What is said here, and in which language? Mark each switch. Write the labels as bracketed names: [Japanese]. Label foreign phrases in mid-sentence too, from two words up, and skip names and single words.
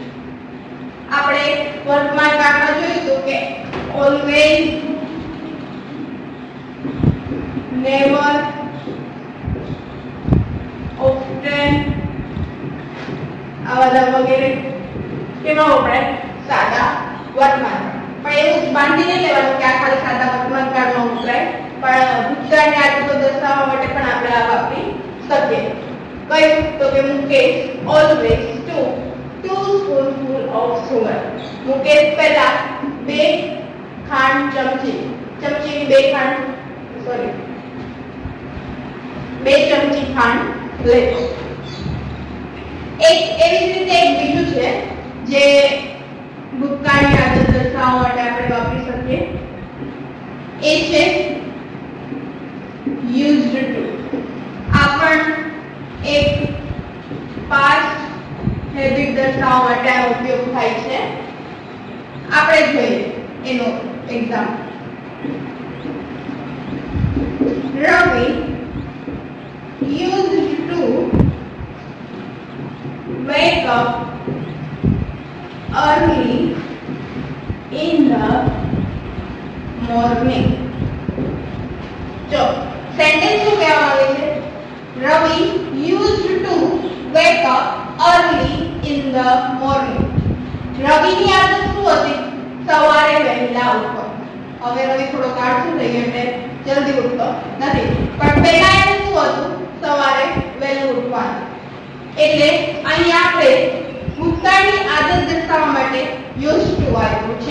[Gujarati] આપણે વર્તમાન કાળમાં જોયું તો કે [English] always, never, often [Gujarati] આ બધા વગેરે કેવા વપરાય? સાદા વર્તમાન. પણ એવું બાંધીને લેવાનું કે આ ખાલી સાદા વર્તમાન કાળમાં વપરાય, પણ ભૂતકાળની આદતો દર્શાવવા માટે પણ આપણે આ વાપરી શકીએ. કયું? તો કે [English] મુકેશ ઓલવેઝ took 2 spoonful of sugar. [Gujarati] મુકેશ પહેલા 2 ખાંડ ચમચીની 2 ચમચી ખાંડ લેતો. એક એવી જ રીતે એક બીજું છે જે ભૂતકાળની આદત દર્શાવવા માટે આપણે વાપરી શકીએ. એ છે [English] used to. [Gujarati] આ પણ એક [English] past habit [Gujarati] દર્શાવવા માટે આ ઉપયોગ થાય છે. આપણે જોઈએ એનો એક્ઝામ્પલ. [English] Ravi used to wake up early in the morning. [Gujarati] જો સેન્ટેન્સ શું કહેવા માંગે છે? [English] Ravi used to wake up early in the morning. [Gujarati] રવિની આદત શું હતી? સવારે વહેલા ઉઠવાનું. હવે રવિ થોડો કાઢતો થઈ ગયો એટલે જલ્દી ઉઠતો નથી, પણ પહેલા એનું શું હતું, સવારે વહેલું ઉઠવાનું. એટલે અહીં આપણે ભૂતકાળની આદત દર્શાવવા માટે [English] used to [Gujarati] આપ્યું છે.